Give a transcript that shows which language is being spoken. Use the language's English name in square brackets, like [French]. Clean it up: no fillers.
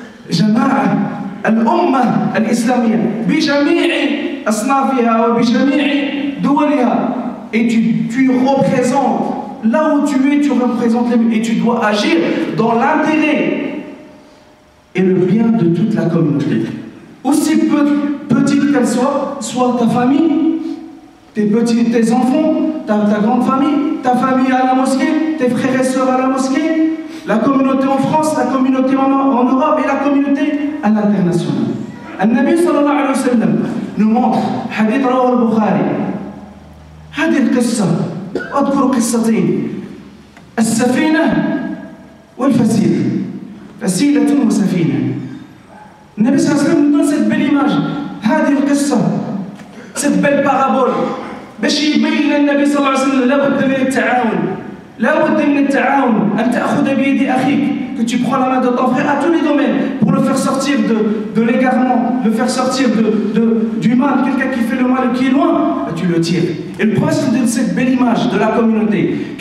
[Arabic] جماعة الأمة الإسلامية بجميع أصنافها وبجميع دولها. [French] Et tu représentes, là où tu es, tu représentes et tu dois agir dans l'intérêt et le bien de toute la communauté. Aussi petite qu'elle soit ta famille, tes enfants, ta grande famille, ta famille à la mosquée, tes frères et sœurs à la mosquée, la communauté en France, la communauté en Europe et la communauté à l'international. Al-Nabi sallallahu alayhi wa sallam nous montre, hadith [Arabic] رواه البخاري, هذه القصة أذكر قصتين السفينة والفسيلة فسيلة وسفينة. النبي صلى الله عليه وسلم [French] nous donne cette belle image, [Arabic] هذه القصة, [French] cette belle parabole [Arabic] باش يبين النبي صلى الله عليه وسلم لابد من التعاون. لابد من التعاون أن تأخذ بيد أخيك, [French] que tu prends la main de ton frère à tous les domaines pour le faire sortir de l'égarement, le faire sortir du mal, quelqu'un qui fait le mal et qui est loin, tu le tires. Et le prophète donne cette belle image de la communauté.